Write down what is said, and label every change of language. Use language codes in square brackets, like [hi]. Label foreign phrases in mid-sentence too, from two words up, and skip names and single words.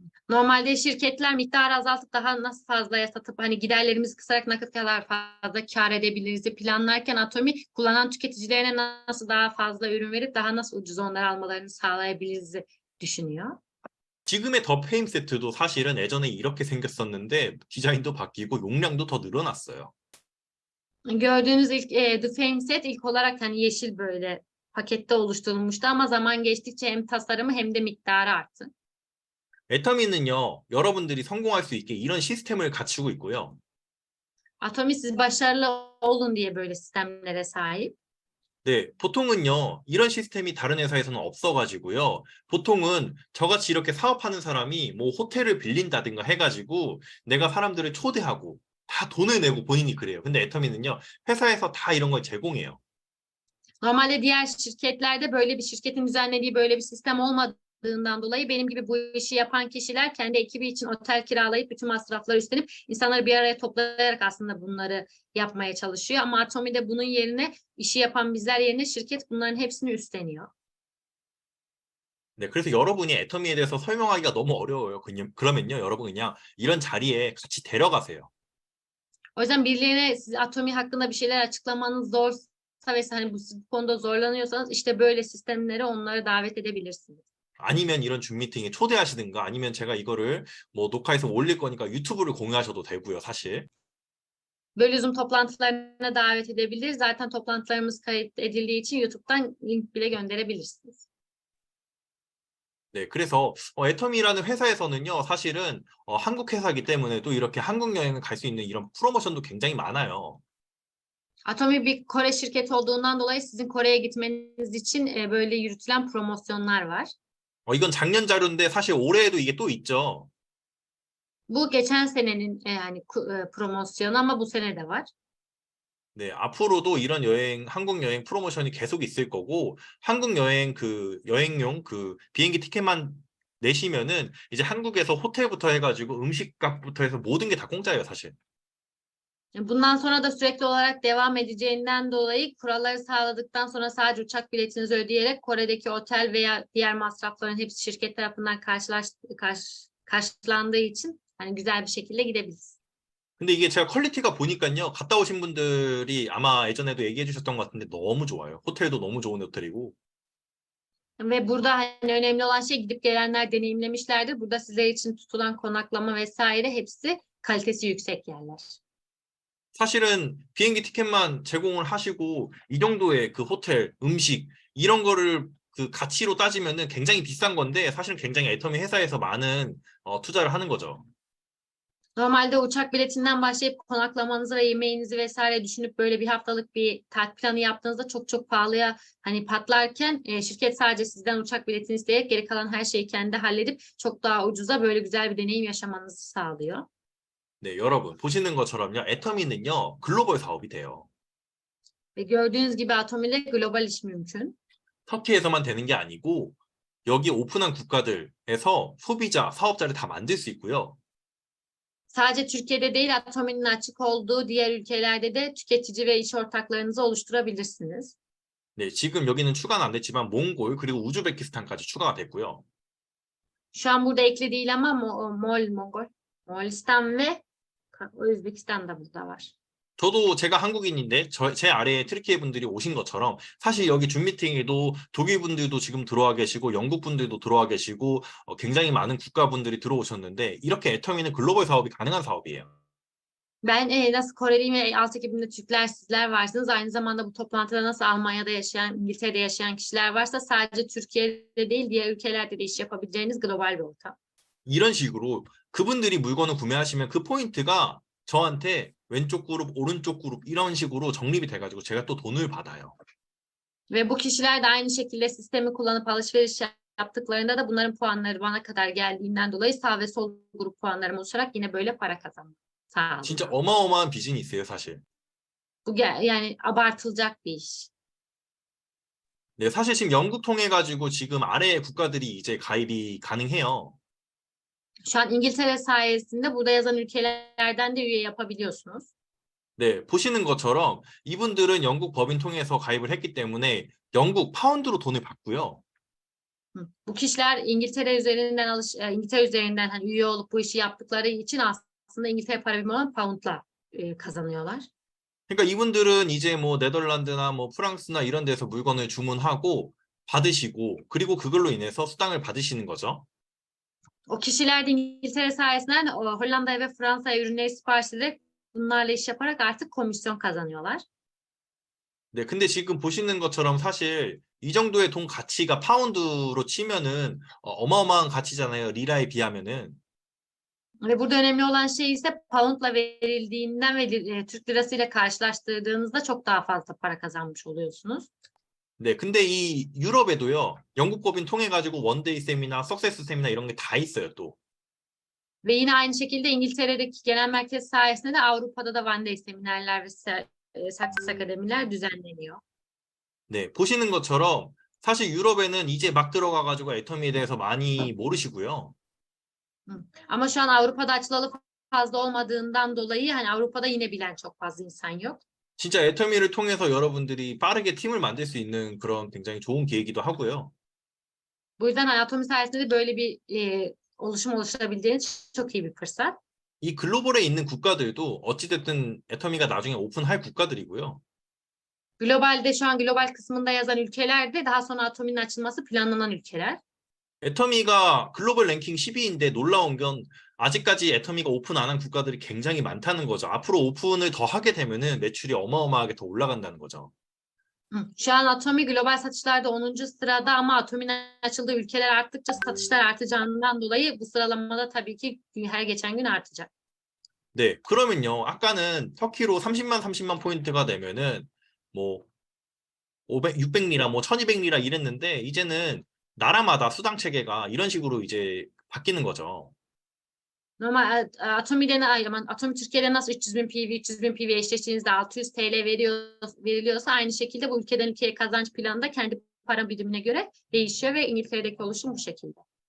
[tr] Normalde şirketler miktarı azaltıp daha nasıl fazlaya satıp hani giderlerimizi kısarak ne kadar fazla kâr edebiliriz planlarken Atomi kullanan tüketicilerine nasıl daha fazla ürün verip daha nasıl ucuz onları almalarını sağlayabiliriz düşünüyor. [ko] 지금의 더 페임 세트도 사실은 예전에 이렇게 생겼었는데 디자인도 바뀌고 용량도 더 늘어났어요. [tr] Gördüğünüz ilk The Fame Set ilk olarak hani yeşil böyle pakette oluşturulmuştu ama zaman geçtikçe hem tasarımı hem de miktarı arttı. [ko] 애터미는요, 여러분들이 성공할 수 있게 이런 시스템을 갖추고 있고요. [tr] Atomi siz başarılı olun diye böyle sistemlere sahip. [ko] 네, 보통은요, 이런 시스템이 다른 회사에서는 없어가지고요. 보통은 저같이 이렇게 사업하는 사람이 뭐 호텔을 빌린다든가 해가지고 내가 사람들을 초대하고 다 돈을 내고 본인이 그래요. 근데 애터미는요, 회사에서 다 이런 걸 제공해요. [tr] Normalde diğer şirketlerde böyle bir şirketin düzenlediği böyle bir sistem olmadığından dolayı benim gibi bu işi yapan kişiler kendi ekibi için otel kiralayıp bütün masrafları üstlenip insanları bir araya toplayarak aslında bunları yapmaya çalışıyor. Ama Atomi'de bunun yerine işi yapan bizler yerine şirket bunların hepsini üstleniyor. [ko] 네, 그래서 여러분이 애터미에 대해서 설명하기가 너무 어려워요. 그러면요, 여러분 그냥 이런 자리에 같이 데려가세요. [tr] O yüzden birilerine siz Atomi hakkında bir şeyler açıklamanız zorsa ve hani bu konuda zorlanıyorsanız işte böyle sistemlere onları davet edebilirsiniz. [ko] 아니면 이런 줌 미팅에 초대하시든가 아니면 제가 이거를 뭐 녹화해서 올릴 거니까 유튜브를 공유하셔도 되고요, 사실. [tr] Böyle Zoom toplantılarına davet edebilir. Zaten toplantılarımız kayıt edildiği için YouTube'dan link bile gönderebilirsiniz. [ko] 네, 그래서 애터미라는 회사에서는요, 사실은 한국 회사이기 때문에 또 이렇게 한국 여행을 갈 수 있는 이런 프로모션도 굉장히 많아요. [tr] Atomi bir Kore şirketi olduğundan dolayı sizin Kore'ye gitmeniz için böyle yürütülen promosyonlar var. [ko] 이건 작년 자료인데 사실 올해에도 이게 또 있죠. [tr] Bu geçen senenin yani promosyonu ama bu sene de var. [ko] 네, 앞으로도 이런 한국 여행 프로모션이 계속 있을 거고, 한국 여행 여행용 비행기 티켓만 내시면은 이제 한국에서 호텔부터 해가지고 음식값부터 해서 모든 게 다 공짜예요, 사실. [tr] Bundan sonra da sürekli olarak devam edeceğinden dolayı kuralları sağladıktan sonra sadece uçak biletinizi ödeyerek Kore'deki otel veya diğer masrafların hepsi şirket tarafından karşılandığı için hani güzel bir şekilde gidebiliriz. [ko] 근데 이게 제가 퀄리티가 보니까요, 갔다 오신 분들이 아마 예전에도 얘기해 주셨던 것 같은데 너무 좋아요. 호텔도 너무 좋은 호텔이고. [tr] Ve burada hani önemli olan şey gidip gelenler deneyimlemişlerdir. Burada sizler için tutulan konaklama vesaire hepsi kalitesi yüksek yerler. [ko] 사실은 비행기 티켓만 제공을 하시고 이 정도의 그 호텔, 음식 이런 거를 그 가치로 따지면은 굉장히 비싼 건데 사실은 굉장히 애터미 회사에서 많은 투자를 하는 거죠. [tr] Normalde uçak biletinden başlayıp konaklamanızı ve yemeğinizi vesaire düşünüp böyle bir haftalık bir tatil planı yaptığınızda çok çok pahalıya hani patlarken şirket sadece sizden uçak biletini isteyerek geri kalan her şeyi kendi halledip çok daha ucuza böyle güzel bir deneyim yaşamanızı sağlıyor. [ko] 네, 여러분 보시는 것처럼요. 애터미는요. 글로벌 사업이 돼요. [tr] Ve gördüğünüz gibi Atomi ile global iş mümkün. [ko] 터키에서만 되는 게 아니고 여기 오픈한 국가들에서 소비자, 사업자를 다 만들 수 있고요. [tr] Sadece Türkiye'de değil Atomi'nin açık olduğu diğer ülkelerde de tüketici ve iş ortaklarınızı oluşturabilirsiniz. [ko] 네, 지금 여기는 추가는 안 됐지만 몽골 그리고 우즈베키스탄까지 추가가 됐고요. [tr] Şu an burada ekli değil ama Moğolistan ve Özbekistan da burada var. [ko] 저도 제가 한국인인데 제 아래에 트리키예 분들이 오신 것처럼 사실 여기 줌 미팅에도 독일 분들도 지금 들어와 계시고 영국 분들도 들어와 계시고 굉장히 많은 국가 분들이 들어오셨는데 이렇게 애터미는 글로벌 사업이 가능한 사업이에요. [tr] Ben nasıl Koreliyim ve alt ekibimde Türkler sizler varsınız. Aynı zamanda bu toplantıda nasıl Almanya'da yaşayan, İngiltere'de yaşayan kişiler varsa sadece Türkiye'de değil diğer ülkelerde de iş yapabileceğiniz global bir ortam. [ko] 이런 식으로 그분들이 물건을 구매하시면 그 포인트가 저한테 왼쪽 그룹, 오른쪽 그룹 이런 식으로 적립이 돼가지고 제가 또 돈을 받아요. [tr] Ve bu kişiler de aynı şekilde sistemi kullanıp alışveriş yaptıklarında da bunların puanları bana kadar geldiğinden dolayı sağ ve sol grup puanlarım oluşarak yine böyle para kazandım. Sağ olun. [ko] 진짜 어마어마한 비즈니스예요, 사실. [tr] Bu yani abartılacak bir iş. [ko] 네, 사실 지금 영국 통해 가지고 지금 아래 국가들이 이제 가입이 가능해요. [tr] Şu an İngiltere sayesinde burada yazan ülkelerden de üye yapabiliyorsunuz. [ko] 네, 보시는 것처럼 이분들은 영국 법인 통해서 가입을 했기 때문에 영국 파운드로 돈을 받고요. [tr] Bu kişiler İngiltere üzerinden İngiltere üzerinden hani üye olup bu işi yaptıkları için aslında İngiltere para birimi olan poundla kazanıyorlar. [ko] 그러니까 이분들은 이제 뭐 네덜란드나 뭐 프랑스나 이런 데서 물건을 주문하고 받으시고 그리고 그걸로 인해서 수당을 받으시는 거죠. [tr] O kişiler de İngiltere sayesinden Hollanda'ya ve Fransa'ya ürünleri sipariş ederek bunlarla iş yaparak artık komisyon kazanıyorlar. [ko] 네, 근데 지금 보시는 것처럼 사실 이 정도의 돈 가치가 파운드로 치면은 어마어마한 가치잖아요. 리라에 비하면은. [tr] Ve burada önemli olan şey ise poundla verildiğinden ve Türk lirasıyla karşılaştırdığınızda çok daha fazla para kazanmış oluyorsunuz. [ko] 네, 근데 이 유럽에도요. 영국 법인 통해 가지고 원데이 쌤이나 석세스 쌤이나 이런 게 다 있어요, 또. [tr] Ve yine aynı şekilde İngiltere'deki genel merkez sayesinde de Avrupa'da da One Day seminerler ve Success akademiler düzenleniyor. [ko] 네, 보시는 것처럼 사실 유럽에는 이제 막 들어가 가지고 애터미에 대해서 많이 모르시고요. [tr] Ama şu an Avrupa'da açılalı fazla olmadığından dolayı hani Avrupa'da yine bilen çok fazla insan yok. [ko] 진짜 애터미를 통해서 여러분들이 빠르게 팀을 만들 수 있는 그런 굉장히 좋은 기회이기도 하고요. [tr] Bu yüzden Anatomi sayesinde de böyle bir oluşum oluşturabildiğiniz çok iyi bir fırsat. [ko] 이 글로벌에 있는 국가들도 어찌됐든 애터미가 나중에 오픈할 국가들이고요. [tr] Globalde şu an global kısmında yazan ülkeler de daha sonra Atomi'nin açılması planlanan ülkeler. [ko] 애터미가 글로벌 랭킹 10위인데 놀라운 건 아직까지 애터미가 오픈 안 한 국가들이 굉장히 많다는 거죠. 앞으로 오픈을 더 하게 되면은 매출이 어마어마하게 더 올라간다는 거죠. [tr] Şu an Atomi global satışlarda 10. sırada ama Atomi'nin açıldığı ülkeler arttıkça satışlar artacağından dolayı bu sıralamada tabii ki her geçen gün artacak. [ko] 네, 그러면요. 아까는 터키로 30만 포인트가 되면은 뭐 500, 600리라, 뭐 1200리라 이랬는데 이제는 나라마다 수당 체계가 이런 식으로 이제 바뀌는 거죠. [tr] Normal Atomi'de Atomi Türkiye'de nasıl 300.000 PV, 300.000 PV eşleştiğinizde 600 TL veriliyorsa aynı şekilde bu ülkeden ülkeye kazanç planı da kendi para birimine göre değişiyor ve İngiltere'deki oluşum bu şekilde.